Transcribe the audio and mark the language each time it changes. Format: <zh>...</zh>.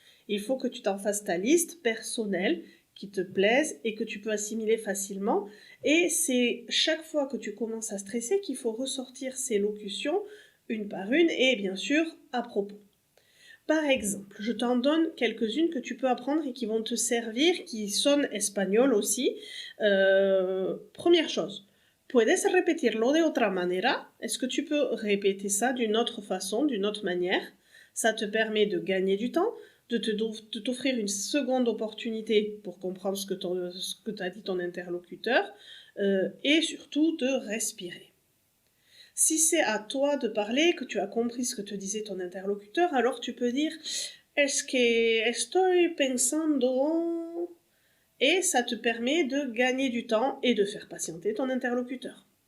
<fr>Il faut que tu t'en fasses ta liste personnelle qui te plaise et que tu peux assimiler facilement. Et c'est chaque fois que tu commences à stresser qu'il faut ressortir ces locutions une par une et bien sûr à propos. Par exemple, je t'en donne quelques-unes que tu peux apprendre et qui vont te servir, qui sonnent espagnol aussi.</fr> <es>Première chose, ¿puedes repetirlo de otra manera?</es> <fr>Est-ce que tu peux répéter ça d'une autre façon, d'une autre manière? Ça te permet de gagner du temps, de t'offrir une seconde opportunité pour comprendre ce que t'a dit ton interlocuteur et surtout de respirer. Si c'est à toi de parler, que tu as compris ce que te disait ton interlocuteur, alors tu peux dire «</fr> <es>Es que estoy pensando</es> <fr>» et ça te permet de gagner du temps et de faire patienter ton interlocuteur.</fr>